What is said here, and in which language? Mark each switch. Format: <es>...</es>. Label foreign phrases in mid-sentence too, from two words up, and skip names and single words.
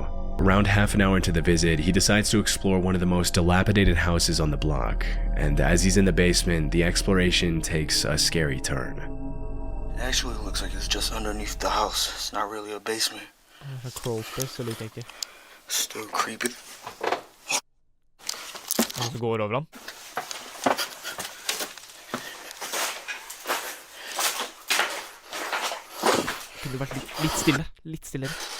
<en>Around half an hour into the visit, he decides to explore one of the most dilapidated houses on the block, and as he's in the basement, the exploration takes a scary turn. It actually looks like it's just underneath the house. It's not really a basement.</en> <no>Crawlspace, eller ikke.</no> <en>Still creepy.</en> <no>Og så går over han. Kunne du vært litt stillere.</no>